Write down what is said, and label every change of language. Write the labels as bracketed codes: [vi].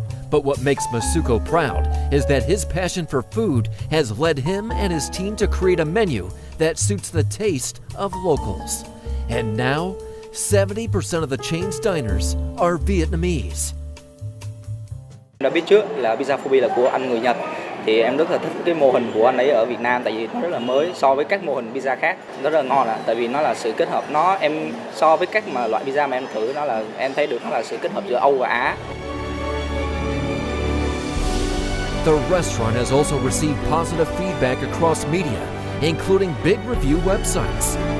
[en] But what makes Masuko proud is that his passion for food has led him and his team to create a menu that suits the taste of locals. And now, 70% of the chain's diners are Vietnamese. [vi] Đã biết trước là pizza 4P là của anh người Nhật, thì em rất là thích cái mô hình của anh ấy ở Việt Nam, tại vì nó rất là mới so với các mô hình pizza khác, nó rất là ngon tại vì nó là sự kết hợp, em so với các loại pizza mà em thử, em thấy được nó là sự kết hợp giữa Âu và Á. [en] The restaurant has also received positive feedback across media, including big review websites.